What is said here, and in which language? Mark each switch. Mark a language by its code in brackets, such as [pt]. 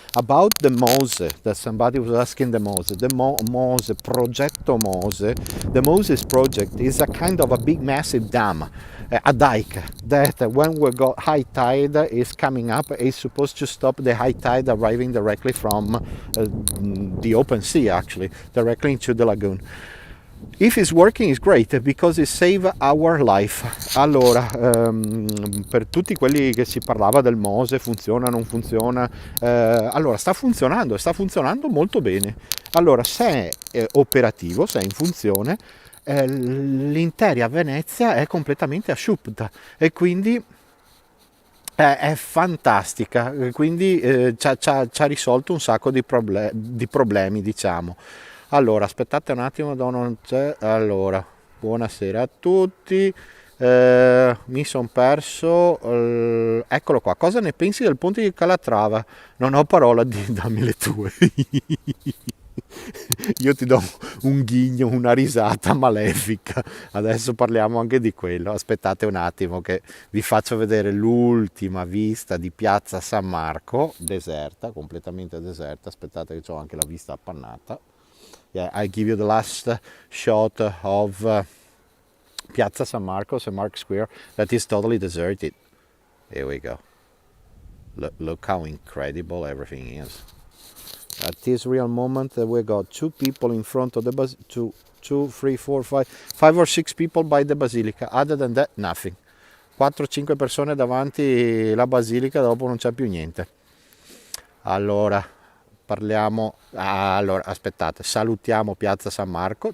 [en] About the Mose, that somebody was asking, the Mose, Mose Progetto Mose, the Moses project is a kind of a big massive dam, a dike that when we got high tide is coming up, is supposed to stop the high tide arriving directly from the open sea, actually directly into the lagoon. If it's working is great because it save our life. [it] Allora, per tutti quelli che si parlava del Mose, funziona, non funziona, allora sta funzionando molto bene. Allora, se è operativo, se è in funzione, l'intera Venezia è completamente asciutta e quindi è fantastica, quindi ci ha risolto un sacco di problemi, diciamo. Allora, aspettate un attimo, non c'è. Allora, buonasera a tutti. Mi sono perso. Eccolo qua. Cosa ne pensi del ponte di Calatrava? Non ho parola, dammi le tue. Io ti do un ghigno, una risata malefica. Adesso parliamo anche di quello. Aspettate un attimo che vi faccio vedere l'ultima vista di piazza San Marco, deserta, completamente deserta. Aspettate che ho anche la vista appannata. [en] Yeah, I give you the last shot of Piazza San Marco, St. Mark's Square, that is totally deserted. Here we go. Look how incredible everything is. At this real moment, we got 2 people in front of the basilica, 2, 3, 4, 5 or 6 people by the basilica. Other than that, nothing. [it] 4-5 persone davanti la basilica, dopo non c'è più niente. Allora, allora, aspettate, salutiamo Piazza San Marco.